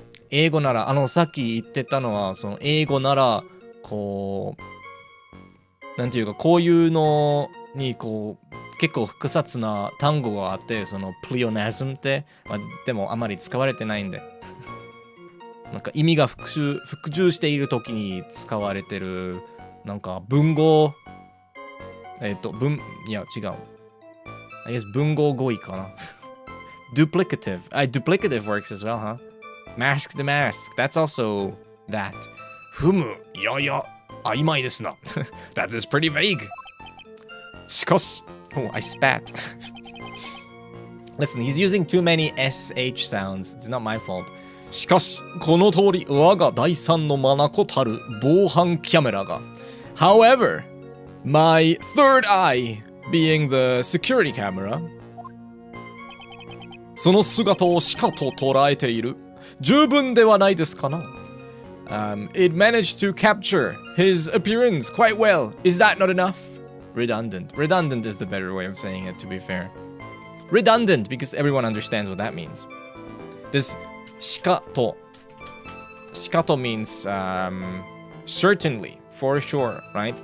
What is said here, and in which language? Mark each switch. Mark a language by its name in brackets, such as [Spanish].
[Japanese] 英語なら、さっき言ってたのは、その英語なら、こう、なんていうか、こういうのに、こう、結構複雑な単語があって、その、プリオナズムって、まあ、でもあまり使われてないんで。なんか意味が復習している時に使われてる、なんか文語、いや、違う。 [English] I guess [Japanese] 文語語彙かな。 [English] duplicative. Duplicative works as well, huh? Mask the mask. That's also that. [Japanese] ふむ、やや、曖昧ですな。 [English] That is pretty vague. [Japanese] しかし、 [English] oh, I spat. Listen, he's using too many SH sounds. It's not my fault. [Japanese] しかし、この通り、我が第三の眼たる防犯カメラが。 [English] However, my third eye, being the security camera, [Japanese] その姿をしかと捉えている。十分ではないですかな。 [English] It managed to capture his appearance quite well. Is that not enough? Redundant. Redundant is the better way of saying it, to be fair. Redundant, because everyone understands what that means. This shikato. Shikato means certainly, for sure, right?